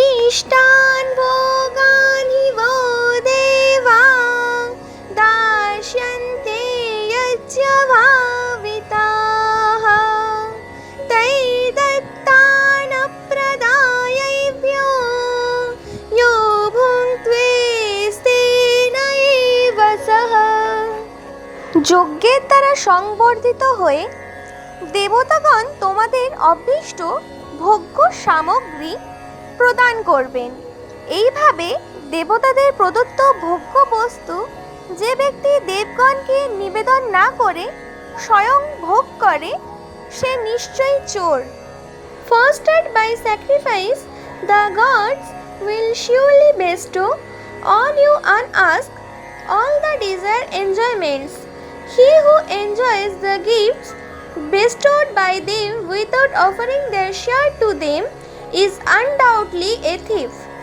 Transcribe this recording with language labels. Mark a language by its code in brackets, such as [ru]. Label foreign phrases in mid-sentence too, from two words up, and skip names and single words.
[sa] इष्टान् भोगान् हि वो देवा दास्यन्ते यज्ञभाविताः तैर्दत्तानप्रदायैभ्यो यो भुङ्क्त्वेस्तेन एव सः। [bn] যজ্ঞের দ্বারা সংবর্ধিত হয়ে দেবতাগণ তোমাদের অভীষ্ট ভোগ্য সামগ্রী প্রদান করবেন। এইভাবে দেবতাদের প্রদত্ত ভোগ্য বস্তু যে ব্যক্তি দেবগণকে নিবেদন না করে স্বয়ং ভোগ করে সে নিশ্চয়ই চোর। [en] Fostered by sacrifice, the gods will surely bestow on you unasked all the desired enjoyments. He who enjoys the gifts bestowed by them without offering their share to them is undoubtedly a thief.